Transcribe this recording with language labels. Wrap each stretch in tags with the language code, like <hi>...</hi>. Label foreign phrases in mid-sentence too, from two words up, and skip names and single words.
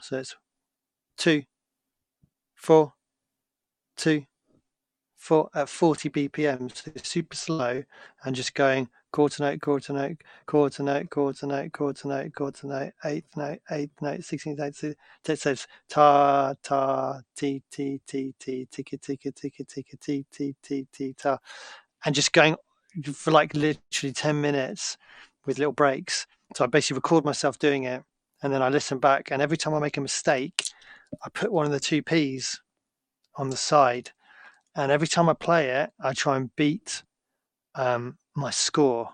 <en>So it's 2, 4, 2, at 40 BPM, so super slow, and just going quarter note, quarter note, quarter note, quarter note, quarter note, quarter note, eighth note, 16th note. So it says ta ta ti ti ti ti tika tika tika tika ti ti ti ti ta, and just going for like literally 10 minutes with little breaks. So I basically record myself doing it, and then I listen back, and every time I make a mistake, I put one of the two P's on the side, and every time I play it, I try and beat my score.</en>